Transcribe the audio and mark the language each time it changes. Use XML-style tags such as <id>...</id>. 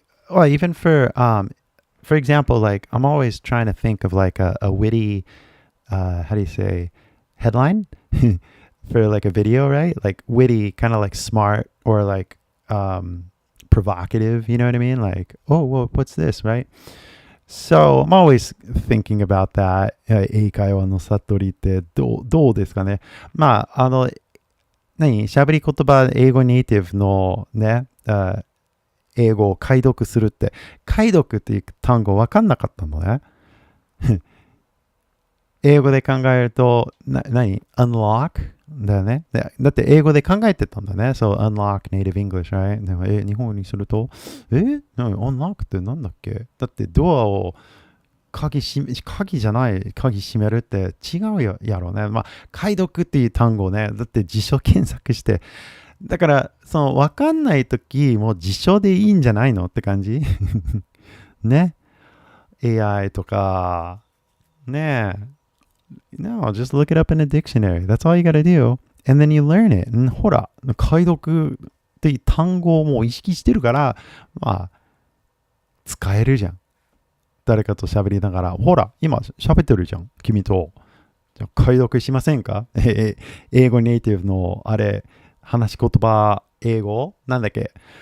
<en>Even for example, I'm always trying to think of a witty, how do you say, headline for a video, right? Witty, kind of smart, or provocative, you know what I mean? Oh, well, what's this, right? So I'm always thinking about that.</en> <ja>英会話の悟りってどうですかね。喋り言葉英語ネイティブのね、英語を解読するって、解読っていう単語分かんなかったのね。英語で考えると、unlock だよね。だって英語で考えてたんだね。そう、</ja> <en>unlock native English, right?</en> <ja>でも日本にすると、unlock ってなんだっけ？だってドアを鍵じゃない鍵閉めるって違うやろうね。解読っていう単語ね。だって辞書検索して、だから分かんないときもう辞書でいいんじゃないのって感じね。 AI とかね。</ja> <en>No, just look it up in a dictionary. That's all you gotta do. And then you learn it.</en> <ja>ほら、解読っていう単語をもう意識してるから、使えるじゃん。誰かと喋りながら、ほら、今喋ってるじゃん、君と。じゃあ解読しませんか？英語ネイティブの話し言葉英語なんだっけ？</ja>